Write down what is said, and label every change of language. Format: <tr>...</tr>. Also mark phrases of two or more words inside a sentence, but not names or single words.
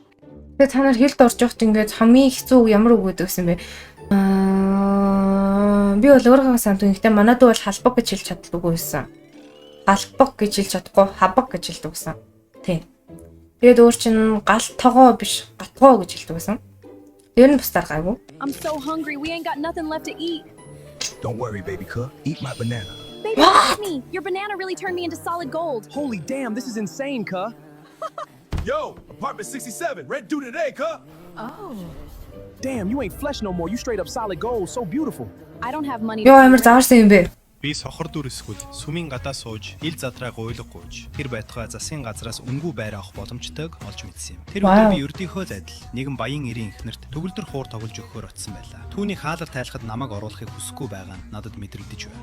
<mn>Тэгээ та нар хэлд орж явахт ингээд хамгийн хэцүү ямар үг гэдэг юм бэ? Би бол өөрөө сант үнэхдээ манайд бол халбаг гэж хэлж чаддаггүй байсан. Халбаг гэж хэлж чадахгүй, хабаг гэж хэлдэг байсан. Тий. Тэгээд өөр чинь гал тогоо биш, гатгоо гэж хэлдэг байсан. Тэр нь бусдаар гайгүй.</mn> <en>I'm so hungry. We ain't got nothing left to eat. Don't worry, baby cub. Eat my banana. Baby, help me. Your banana really turned me into solid gold. Holy damn, this is insane, cuh. Yo, apartment 67, rent due today, cuh. Oh. Damn, you ain't flesh no more. You straight up solid gold. So beautiful. I don't have money.</en> <mn>Ёо амар заварсан юм бэ? Би сохор дүр эсвэл сүмийн гадаа сууж, ил задраа гуйлга гуйж, тэр байтугай засгийн газраас үнгүй байр авах боломжтойг олж мэдсэн юм. Тэр өдөр би ердийнхөө адил нэгэн баян эрийн эхнэрт төгөлдөр хуур тоглож өгөхөөр очсон байлаа. Түүний хаалар тайлахад намайг оруулахыг хүсэхгүй байгаа нь надад мэдрэгдэж байна.</mn>